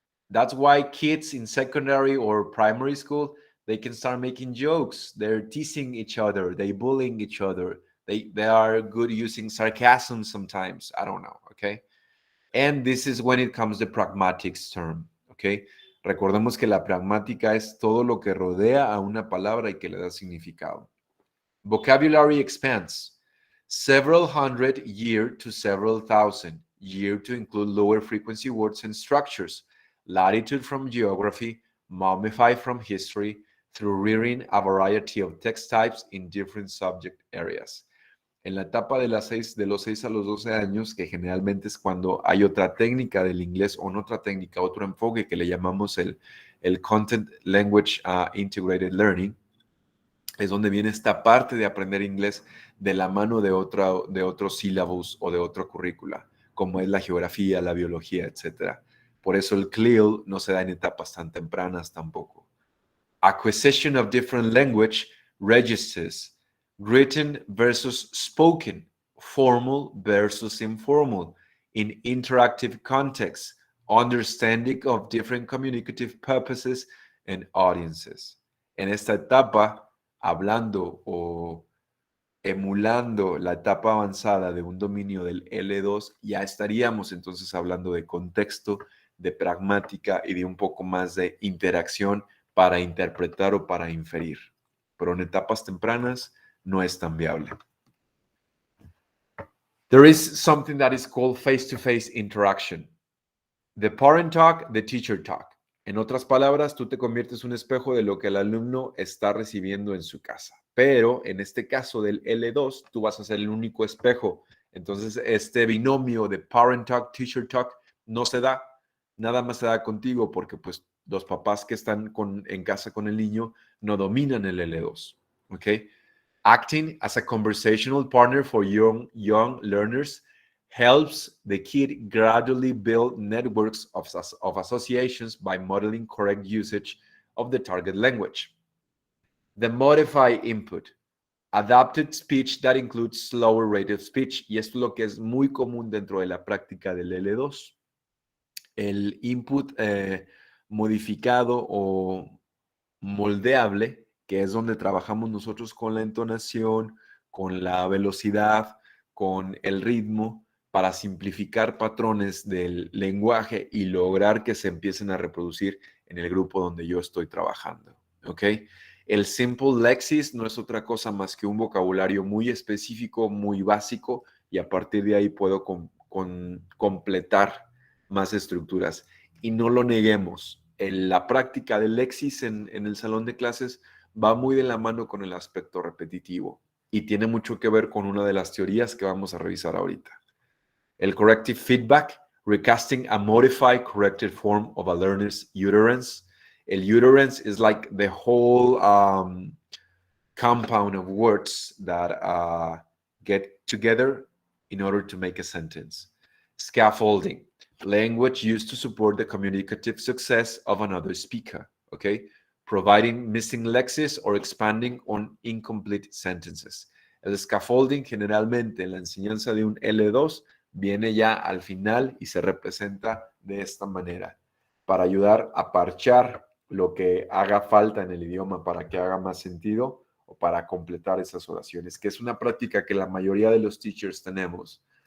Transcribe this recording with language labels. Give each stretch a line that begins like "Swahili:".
English: That's why kids in secondary or primary school, they can start making jokes. They're teasing each other, they bullying each other. They are good using sarcasm sometimes. I don't know, okay? And this is when it comes to pragmatics term, okay?
Spanish: Recordemos que la pragmática es todo lo que rodea a una palabra y que le da significado.
English: Vocabulary expands. Several hundred year to several thousand, year to include lower frequency words and structures, latitude from geography, mummified from history, through reading a variety of text types in different subject areas.
Spanish: En la etapa de los 6 a los 12 años, que generalmente es cuando hay otra técnica del inglés o otra técnica, otro enfoque que le llamamos el Content Language Integrated Learning, es donde viene esta parte de aprender inglés de la mano de otros sílabos o de otra currícula, como es la geografía, la biología, etc. Por eso el CLIL no se da en etapas tan tempranas tampoco.
English: Acquisition of different language registers, written versus spoken, formal versus informal, in interactive context, understanding of different communicative purposes and audiences.
Spanish: En esta etapa, hablando o emulando la etapa avanzada de un dominio del L2, ya estaríamos entonces hablando de contexto, de pragmática y de un poco más de interacción para interpretar o para inferir. Pero en etapas tempranas no es tan viable.
English: There is something that is called face-to-face interaction. The parent talk, the teacher talk.
Spanish: En otras palabras, tú te conviertes en un espejo de lo que el alumno está recibiendo en su casa. Pero en este caso del L2, tú vas a ser el único espejo. Entonces, este binomio de parent talk, teacher talk no se da. Nada más se da contigo porque pues los papás que están en casa con el niño no dominan el L2. ¿Ok?
English: Acting as a conversational partner for young learners helps the kid gradually build networks of associations by modeling correct usage of the target language. The modify input, adapted speech that includes slower rate of speech,
Spanish: y esto es lo que es muy común dentro de la práctica del L2. El input modificado o moldeable, que es donde trabajamos nosotros con la entonación, con la velocidad, con el ritmo, para simplificar patrones del lenguaje y lograr que se empiecen a reproducir en el grupo donde yo estoy trabajando, ¿ok? El simple lexis no es otra cosa más que un vocabulario muy específico, muy básico, y a partir de ahí puedo completar más estructuras. Y no lo neguemos, la práctica del lexis en el salón de clases va muy de la mano con el aspecto repetitivo y tiene mucho que ver con una de las teorías que vamos a revisar ahorita.
English: El corrective feedback, recasting a modified corrected form of a learner's utterance. El utterance is like the whole compound of words that get together in order to make a sentence. Scaffolding, language used to support the communicative success of another speaker, okay? Providing missing lexis or expanding on incomplete sentences.
Spanish: El scaffolding generalmente en la enseñanza de un L2 viene ya al final y se representa de esta manera, para ayudar a parchar lo que haga falta en el idioma para que haga más sentido o para completar esas oraciones, que es una práctica que la mayoría de los teachers tenemos.